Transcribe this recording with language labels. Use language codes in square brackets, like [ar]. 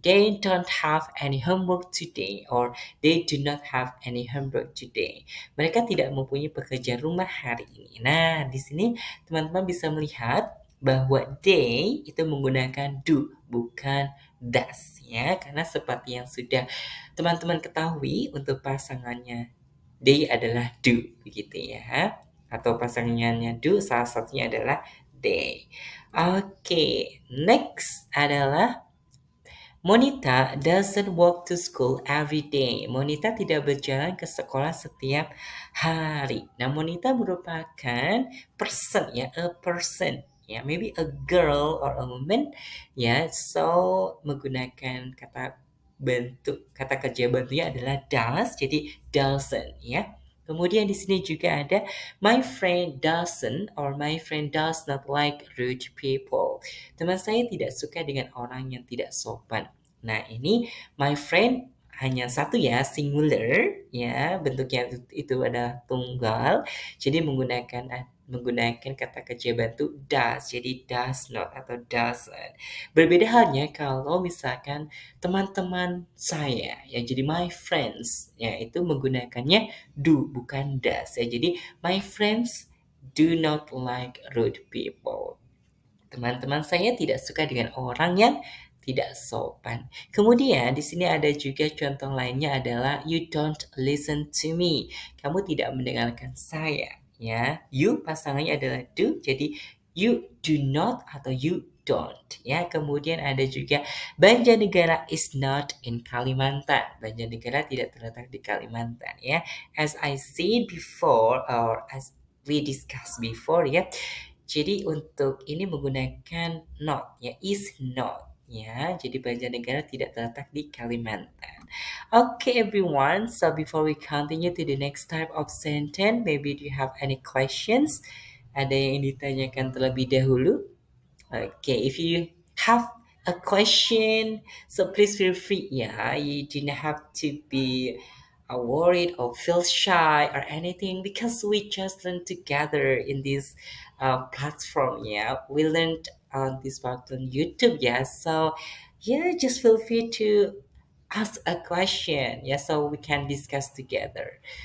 [en] They don't have any homework today, or they do not have any homework today. [id] Mereka tidak mempunyai pekerjaan rumah hari ini. Nah, di sini teman-teman bisa melihat bahwa they itu menggunakan do, bukan does, ya. Karena seperti yang sudah teman-teman ketahui, untuk pasangannya they adalah do, begitu ya. Atau pasangannya do, salah satunya adalah they. [en] Oke, next adalah Monita doesn't walk to school every day. [id] Monita tidak berjalan ke sekolah setiap hari. [en] Nah, Monita merupakan person ya, a person ya, maybe a girl or a woman ya. [id] So menggunakan kata kerja bantunya adalah does, jadi doesn't ya. Kemudian di sini juga ada [en] my friend doesn't or my friend does not like rude people. [id] Teman saya tidak suka dengan orang yang tidak sopan. Nah, ini my friend hanya satu ya, singular ya, bentuknya itu adalah tunggal. Jadi menggunakan kata kerja bantu does, jadi does not atau doesn't. Berbeda halnya kalau misalkan teman-teman saya ya, jadi my friends ya, itu menggunakannya do bukan does ya. Jadi [en] my friends do not like rude people. [id] Teman-teman saya tidak suka dengan orang yang tidak sopan. Kemudian di sini ada juga contoh lainnya adalah [en] you don't listen to me. [id] Kamu tidak mendengarkan saya, ya. You pasangannya adalah do, jadi [en] you do not [id] atau [en] you don't, [id] ya. Kemudian ada juga [en] Banjarnegara is not in Kalimantan. [id] Banjarnegara tidak terletak di Kalimantan, ya. [en] As I said before or as we discussed before, ya. [id] Jadi untuk ini menggunakan not ya, is not ya. Jadi Banjarnegara tidak terletak di Kalimantan. [en] Okay everyone, so before we continue to the next type of sentence, maybe do you have any questions? [id] Ada yang ditanyakan terlebih dahulu? [en] Okay, if you have a question, so please feel free. Yeah, you do not have to be worried or feel shy or anything because we just learn together in this platform. Yeah, we learned on this platform YouTube. Yeah, so yeah, just feel free to ask a question. Yeah, so we can discuss together.